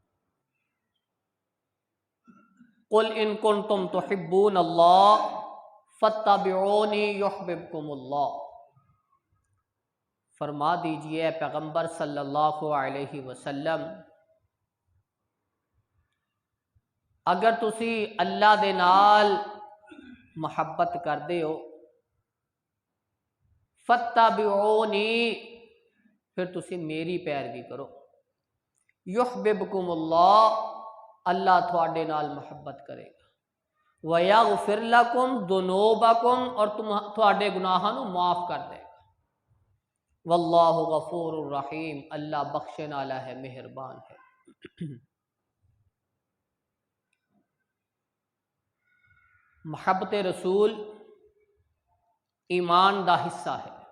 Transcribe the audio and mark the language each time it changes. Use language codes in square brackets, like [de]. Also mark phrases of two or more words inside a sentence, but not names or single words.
[ar] قل ان کنتم تحبون اللہ فاتبعونی یحببکم اللہ، [pa] فرما دیجئے اے پیغمبر [ar] صلی اللہ علیہ وسلم، [pa] اگر تسی اللہ دے نال محبت کردے ہو فاتبعونی، پھر تسی میری پیروی کرو، [ar] یحببکم اللہ، [pa] اللہ تھوڑے نال محبت کرے گا، [ar] وَيَغْفِرْ لَكُمْ ذُنُوبَكُمْ، [pa] اور تھوڑے گناہاں نو معاف کر دے گا، [ar] واللہ غفور الرحیم، [pa] اللہ بخشن والا ہے، مہربان ہے۔ محبت رسول ایمان دا حصہ ہے۔